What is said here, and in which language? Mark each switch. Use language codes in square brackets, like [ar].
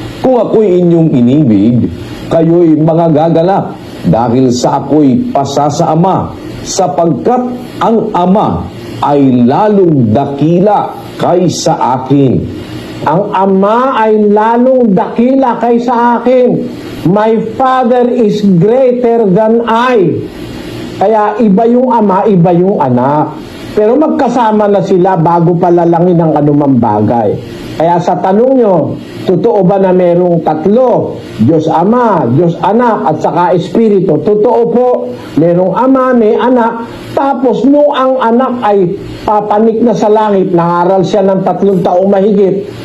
[tl] Kung ako'y inyong inibig, kayo'y mga gaganap dahil sa ako'y pasa sa Ama, sapagkat ang Ama ay lalong dakila kaysa akin. Ang Ama ay lalong dakila kaysa akin. [en] My Father is greater than I. [tl] Kaya iba yung Ama, iba yung anak. Pero magkasama na sila bago palalangin ang anumang bagay. Kaya sa tanong nyo, totoo ba na merong tatlo? Diyos Ama, Diyos Anak, at saka Espiritu. Totoo po, merong Ama, may anak. Tapos nung ang anak ay papanik na sa langit, nangaral siya ng 3 taong mahigit.